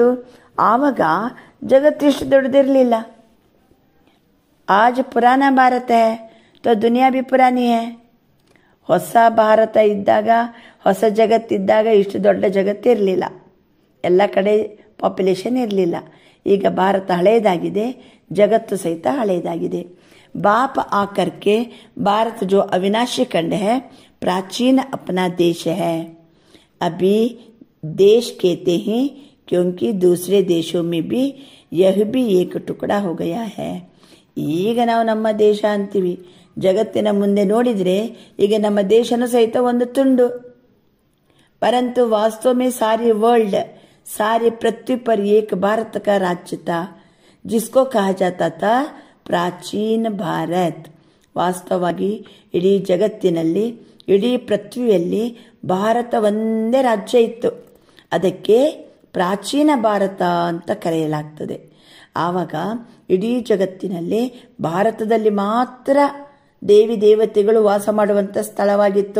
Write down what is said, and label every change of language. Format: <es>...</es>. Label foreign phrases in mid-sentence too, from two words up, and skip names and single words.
<kn>ಆವಾಗ ಜಗತ್ತು ಇಷ್ಟು ದೊಡ್ಡದಿರಲಿಲ್ಲ.</kn> <hi>आज पुराना भारत है तो दुनिया भी पुरानी है.</hi> <kn>ಹೊಸ ಭಾರತ ಇದ್ದಾಗ, ಹೊಸ ಜಗತ್ತಿದ್ದಾಗ ಇಷ್ಟು ದೊಡ್ಡ ಜಗತ್ತಿರಲಿಲ್ಲ. ಎಲ್ಲ ಕಡೆ ಪಾಪ್ಯುಲೇಷನ್ ಇರಲಿಲ್ಲ. ಈಗ ಭಾರತ ಹಳೆಯದಾಗಿದೆ,</kn> <hi>जगत सहित हಳೆಯದಾಗಿದೆ. बाप आकर के भारत जो अविनाशी खंड है, प्राचीन अपना देश है. अभी देश कहते हैं क्योंकि दूसरे देशों में भी यह भी एक टुकड़ा हो गया है.</hi> <kn>ಈಗ ನಾವು ನಮ್ಮ ದೇಶ ಅಂತೀವಿ. ಜಗತ್ತಿನ ಮುಂದೆ ನೋಡಿದ್ರೆ ಈಗ ನಮ್ಮ ದೇಶನೂ ಸಹಿತ ಒಂದು ತುಂಡು.</kn> <hi>परंतु वास्तव में सारी वर्ल्ड, सारी पृथ्वी पर एक भारत का राज्य था, जिसको कहा जाता था प्राचीन भारत.</hi> <kn>ವಾಸ್ತವವಾಗಿ ಇಡೀ ಜಗತ್ತಿನಲ್ಲಿ, ಇಡೀ ಪೃಥ್ವಿಯಲ್ಲಿ ಭಾರತ ಒಂದೇ ರಾಜ್ಯ ಇತ್ತು. ಅದಕ್ಕೆ ಪ್ರಾಚೀನ ಭಾರತ ಅಂತ ಕರೆಯಲಾಗ್ತದೆ. ಆವಾಗ ಇಡೀ ಜಗತ್ತಿನಲ್ಲಿ ಭಾರತದಲ್ಲಿ ಮಾತ್ರ ದೇವಿ ದೇವತೆಗಳು ವಾಸ ಮಾಡುವಂಥ ಸ್ಥಳವಾಗಿತ್ತು.</kn>